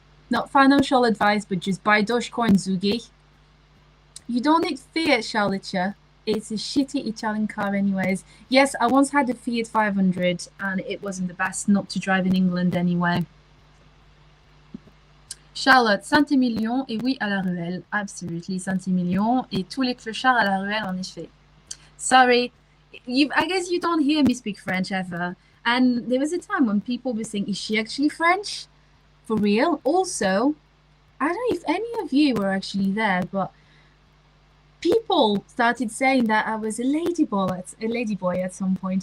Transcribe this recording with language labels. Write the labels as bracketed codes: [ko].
[en] Not financial advice, but just buy Dogecoin, Zugi. You don't need Fiat, Charlotte. It's a shitty Italian car anyways. Yes, I once had a Fiat 500 and it wasn't the best not to drive in England anyway. [fr] Charlotte, Saint-Émilion, et oui, à la ruelle. Absolutely, Saint-Émilion, et tous les clochards à la ruelle, en effet. [en] Sorry, I guess you don't hear me speak French ever. And there was a time when people were saying, is she actually French? For real? Also, I don't know if any of you were actually there, but people started saying that I was a ladyboy at some point.